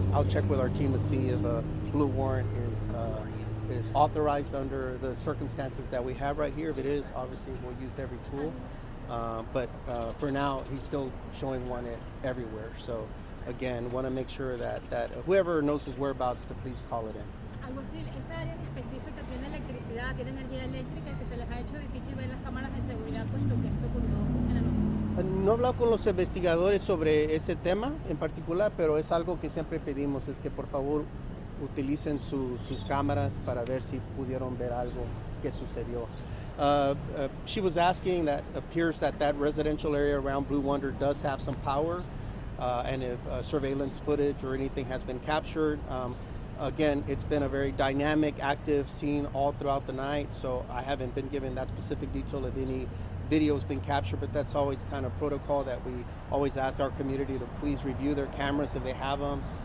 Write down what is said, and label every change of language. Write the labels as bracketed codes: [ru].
[en] And I'll check with our team to see if a blue warrant is authorized under the circumstances that we have right here. If it is, obviously we'll use every tool. But for now, he's still showing one everywhere. So again, want to make sure that whoever knows his whereabouts to please call it in. [es] Alguacil, ¿esta área en específica tiene electricidad, tiene energía eléctrica, que se les ha hecho difícil ver las cámaras de seguridad puesto que esto ocurrió en la noche? No he hablado con los investigadores sobre ese tema en particular, pero es algo que siempre pedimos, es que por favor utilicen sus cámaras para ver si pudieron ver algo que sucedió. [en] She was asking that appears that residential area around Blue Wonder does have some power, and if surveillance footage or anything has been captured. Again, it's been a very dynamic, active scene all throughout the night, so I haven't been given that specific detail of any video has been captured, but that's always kind of protocol that we always ask our community to please review their cameras if they have them.